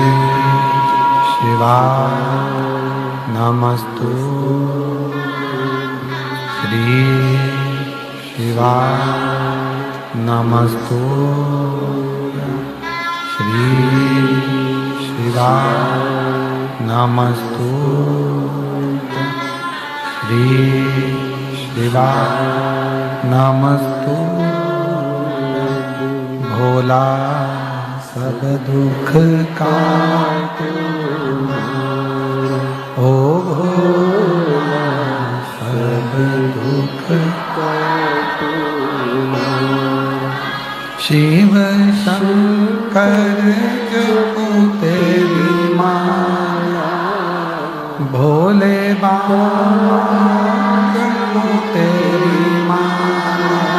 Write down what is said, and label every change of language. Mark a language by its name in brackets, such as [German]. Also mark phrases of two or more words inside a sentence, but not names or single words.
[Sanskrit] शिवाय नमस्तु, श्री शिवाय नमस्तु, श्री शिवाय नमस्तु, श्री शिवाय नमस्तु। [Hindi] भोला सब दुख काटो, ओ भोला सब दुख काटो। शिव शंकर जपो तेरी माया, भोले बाबा जपो तेरी माया।